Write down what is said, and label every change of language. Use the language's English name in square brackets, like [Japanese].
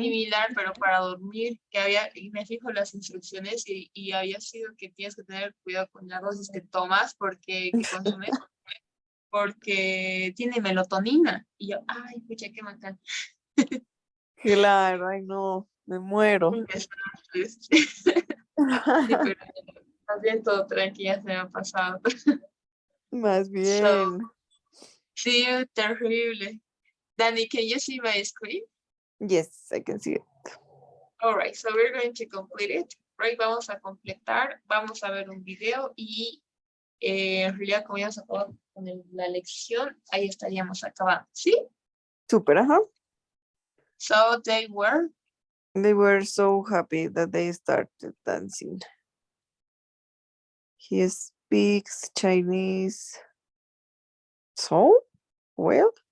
[Spanish] similar, pero para dormir, que había, y me fijo las instrucciones y había sido que tienes que tener cuidado con las dosis que tomas, porque, que consumes, porque tiene melatonina. Y yo, ay, pucha, qué bacán. Claro, ay no, me muero. Un desastre. Sí, pero más bien todo tranquila se me ha pasado. Más [English] So, [Spanish] bien. sí, terrible. [English] Danny, can you see my screen? Yes, I can see it. All right, so we're going to complete it. [Spanish] Right, vamos a completar, vamos a ver un video y en realidad como ya hemos acabado con la lección, ahí estaríamos acabando, ¿sí? Super, ajá. [English] So they were, They were so happy that they started dancing. He speaks Chinese so well.